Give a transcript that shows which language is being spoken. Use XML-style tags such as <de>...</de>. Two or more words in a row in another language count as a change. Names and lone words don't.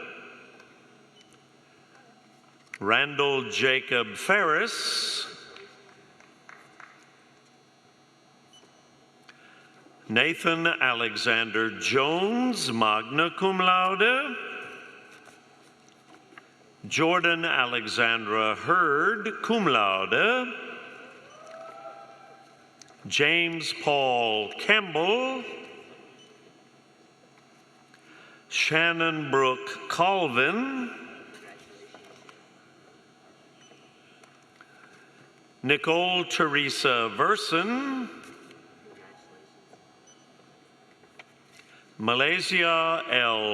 <en>Randall Jacob Ferris, Nathan Alexander Jones,</en> <la>magna cum laude,</la> <en>Jordan Alexandra Hurd,</en> <la>cum laude,</la> <en>James Paul Campbell, Shannon Brooke Colvin, Nicole Teresa Verson, Malaysia L.</en>